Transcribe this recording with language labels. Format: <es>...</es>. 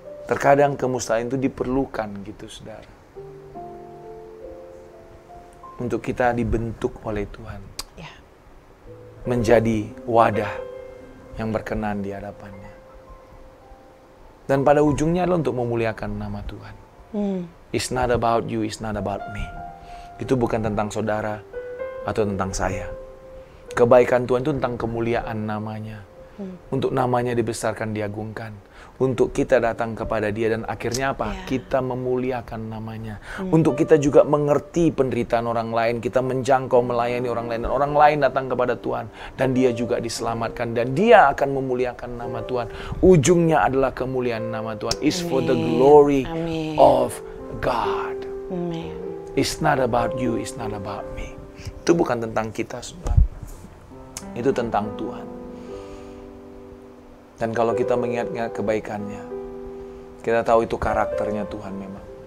<id>Terkadang kemustahilan itu diperlukan gitu, saudara. Untuk kita dibentuk oleh Tuhan. Ya. Menjadi wadah yang berkenan di hadapannya. Dan pada ujungnya adalah untuk memuliakan nama Tuhan.</id> <en>It's not about you, it's not about me.</en> <id>Itu bukan tentang saudara atau tentang saya. Kebaikan Tuhan itu tentang kemuliaan namanya. Untuk namanya dibesarkan, diagungkan. Untuk kita datang kepada Dia dan akhirnya apa? Ya. Kita memuliakan namanya. Untuk kita juga mengerti penderitaan orang lain. Kita menjangkau, melayani orang lain. Dan orang lain datang kepada Tuhan. Dan dia juga diselamatkan. Dan Dia akan memuliakan nama Tuhan. Ujungnya adalah kemuliaan nama Tuhan.</id> <en>It's for the glory</en> <id>Amin.</id> <en>of God.</en> <id>Amin.</id> <en>It's not about you, it's not about me.</en> <id>Itu bukan tentang kita, saudara. Itu tentang Tuhan. Dan kalau kita mengingat-ingat kebaikannya, kita tahu itu karakternya Tuhan memang.</id>